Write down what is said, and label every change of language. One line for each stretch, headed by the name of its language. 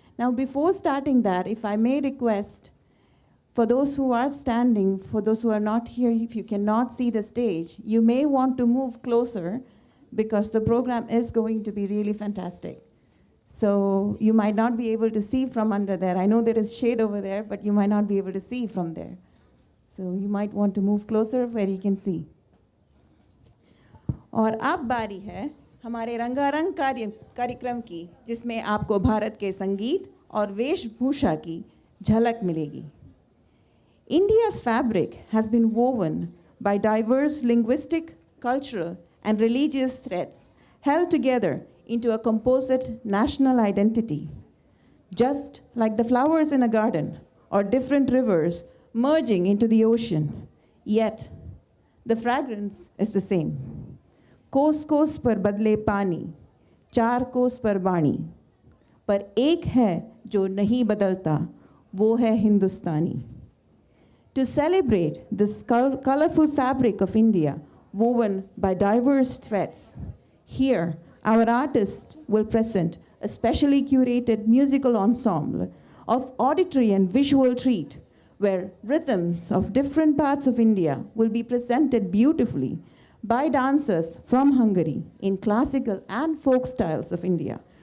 English: Now, before starting that, if I may request, for those who are standing, for those who are not here, if you cannot see the stage, you may want to move closer because the program is going to be really fantastic. So you might not be able to see from under there. I know there is shade over there, but you might not be able to see from there. So you might want to move closer where you can see.
Hindi: और अब बारी है हमारे रंगारंग कार्यक्रम की, जिसमें आपको भारत के संगीत और वेशभूषा की झलक मिलेगी.
English: India's fabric has been woven by diverse linguistic, cultural, and religious threads held together into a composite national identity. Just like the flowers in a garden or different rivers merging into the ocean, yet the fragrance is the same.
Hindi: कोस कोस पर बदले पानी, चार कोस पर बाणी, पर एक है जो नहीं बदलता, वो है हिंदुस्तानी.
English: To celebrate this colorful fabric of India, woven by diverse threads, here our artists will present a specially curated musical ensemble of auditory and visual treat, where rhythms of different parts of India will be presented beautifully by dancers from Hungary in classical and folk styles of India,